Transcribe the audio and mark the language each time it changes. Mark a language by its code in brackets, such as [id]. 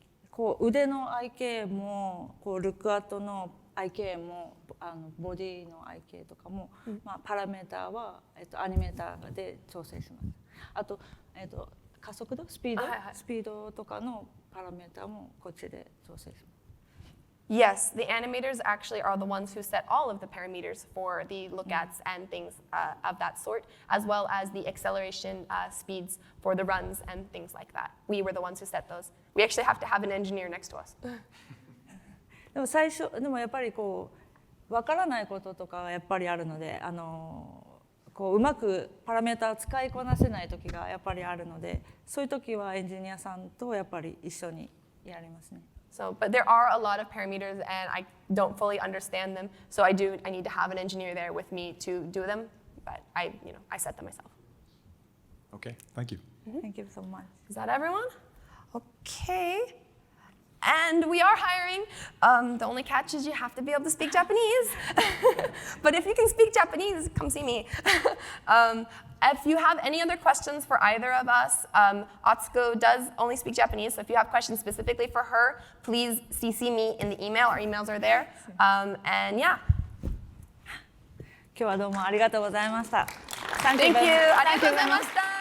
[ja] こう腕の IK もこうルックアットの IK もボディの IK とかも、パラメーターは、アニメーターで調整します。あと、加速度スピードとかのパラメーターもこっちで調整します。 [en] Yes, the animators actually are the ones who set all of the parameters for the look-ats and things of that sort, as well as the acceleration speeds for the runs and things like that. We were the ones who set those. We actually have to have an engineer next to us. [ja] でもやっぱりこう分からないこととかがやっぱりあるので、こううまくパラメータを使いこなせない時がやっぱりあるので、そういう時はエンジニアさんとやっぱり一緒にやりますね。 [en] So, but there are a lot of parameters, and I don't fully understand them. So I need to have an engineer there with me to do them. But I set them myself. Okay, thank you. Thank you so much. Is that everyone? Okay. And we are hiring. The only catch is you have to be able to speak Japanese. But if you can speak Japanese, come see me. If you have any other questions for either of us, Atsuko does only speak Japanese, so if you have questions specifically for her, please CC me in the email. Our emails are there. And yeah. [ja] 今日はどうもありがとうございました。 [en] Thank you. [ja] ありがとうございました。